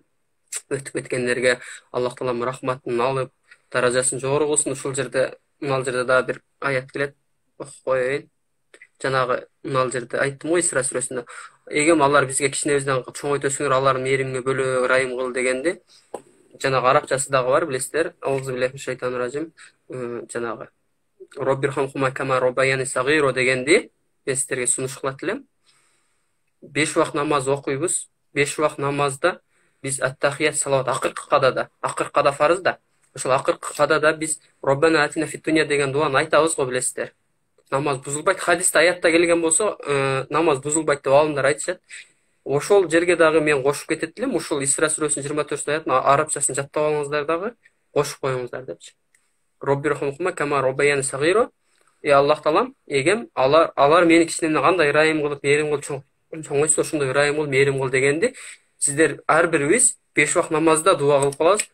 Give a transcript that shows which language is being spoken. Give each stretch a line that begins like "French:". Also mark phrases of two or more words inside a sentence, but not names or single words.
Kyrgyz: Өтүп кеткендерге Аллах Таалам рахматын алып, даражасын жогору кылсын. Ушул жерде, мына жерде дагы бир аят келет. Окуп коеюн. Жанагы мына жерде айттым го Исра сүрөсүндө. Эгем алар бизге кичинебизден чоңойтосуңар, аларды мээримге бөлө, ырайым кыл дегенди. Жанагы арабчасы дагы бар, билесиздер.
Arabic: أعوذ بالله من الشيطان الرجيم.
Kyrgyz: Жанагы
Arabic: رب ارحمهما كما ربياني صغيرا
Kyrgyz: дегенди мен сиздерге сунуш кылат элем. 5 убак намаз окуйбуз. 5 убак намазда биз ат-тахият салават акыркы кадада фарыз да. Ошол акыркы кадада биз
Arabic: ربنا آتنا في الدنيا
Kyrgyz: деген дуаны айтабыз го, билесиздер. Намаз бузулбайт. Хадисте аятта келген болсо, намаз бузулбайт деп алымдар айтышат. Ошол жерге дагы мен кошуп кетет элем. Ушул Исра сүрөсүнүн 24 аятын арабчасын жаттап алыңыздар дагы, кошуп коюңуздар депчи.
Arabic: رب ارحمهما كما ربياني صغيرا.
Kyrgyz: Аллах Таалам, эгем алар мени кичинемден кандай ырайым кылып, мээрим кылып чоңойсо ошондой ырайым кыл, мээрим кыл дегенди сиздер ар бирибиз 5 убак намазда дуа кылып калабыз.